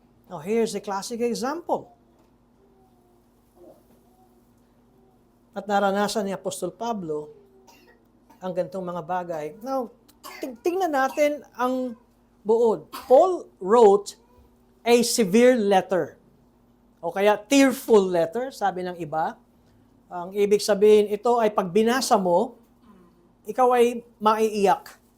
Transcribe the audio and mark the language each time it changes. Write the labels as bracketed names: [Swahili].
[English] Now, here's a classic example. [Filipino] At naranasan ni Apostol Pablo ang ganitong mga bagay. Now, tingnan natin ang buod. [English] Paul wrote a severe letter. [Filipino] O kaya tearful letter, sabi ng iba. Ang ibig sabihin, ito ay pag binasa mo, ikaw ay maiiyak.